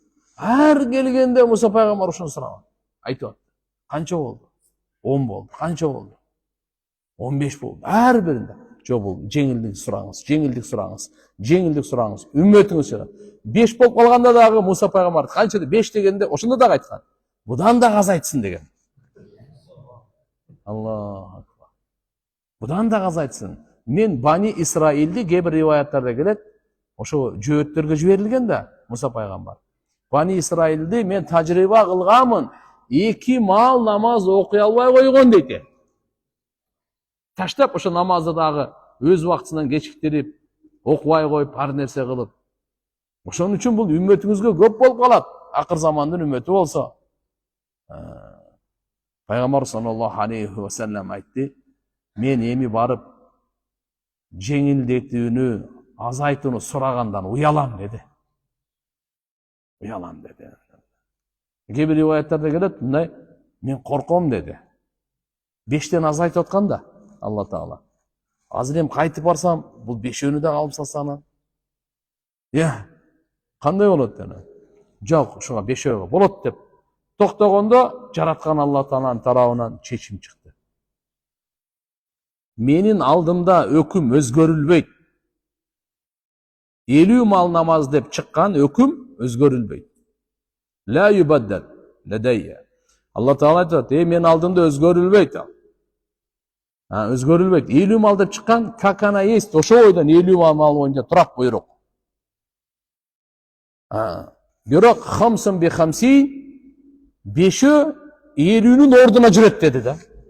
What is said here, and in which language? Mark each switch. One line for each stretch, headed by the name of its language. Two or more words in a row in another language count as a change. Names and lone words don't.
Kyrgyz: Ар келгенде Муса пайгамбар ошону сураган. Айтып атты. Канча болду? 10 болду. Канча болду? 15 болду. Ар биринде. Жок, бул жеңилдик сураңыз, жеңилдик сураңыз, жеңилдик сураңыз. Үммөтүңүз 5 болуп калганда дагы Муса пайгамбар канча 5 дегенде ошондо дагы айткан. Будан да азайтсын деген.
Arabic: الله أكبر.
Kyrgyz: Будан да азайтсын. Мен Бани Исраилди кээ бир риваяттарда келет, ошо жөөттөргө жиберилген да Муса пайгамбар. Бани Исраилди мен тажрыйба кылганмын, 2 мал намаз окуй албай койгон дейт. Таштап ошо намазды дагы өз убактысынан кечиктирип, окубай коюп, ар нерсе кылып. Ошон үчүн бул үммөтүңүзгө көп болуп калат. Акыр замандын үммөтү болсо. Пайгамбар
Arabic: صلى الله عليه وسلم
Kyrgyz: айтты: "Мен эми барып жеңилдетүүнү, азайтууну сурагандан уялам" деди. Уялам деди. Кээ бир риваяттарда келет, мындай: "Мен корком" деди. 5тен азайтып аткан да Алла Таала. Азыр эми кайтып барсам, бул 5өөнү да алып салсам. Кандай болот деди. Жок, ушуга 5өөгө болот деп токтогондо жараткан Алла Тааланын тарабынан чечим чыкты. Менин алдымда өкүм өзгөрүлбөйт. 50 мал намаз деп чыккан өкүм өзгөрүлбөйт.
Arabic: لا يبدل لدي.
Kyrgyz: Алла Таала айтат: "Менин алдымда өзгөрүлбөйт." Өзгөрүлбөйт. 50 мал деп чыккан,
Russian: как она есть,
Kyrgyz: ошо бойдон 50 мал боюнча турат буйрук. Бирок
Arabic: خمس بخمسين,
Kyrgyz: 5өө 50-нүн ордуна жүрөт деди да.